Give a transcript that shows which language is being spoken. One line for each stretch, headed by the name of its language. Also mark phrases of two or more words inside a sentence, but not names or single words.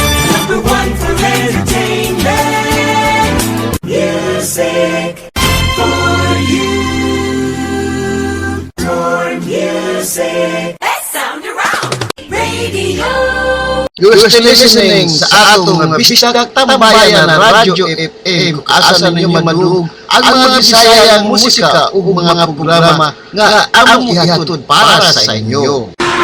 English: Number one for entertainment. Music for you. Your music. Best sound around. Radio. You're still listening
Cebuano: sa atong Bisdak Tambayan na Radyo F M, kung asa ninyo madug ang mga Bisayang musika ug mga programa nga among ihatod para sa inyo.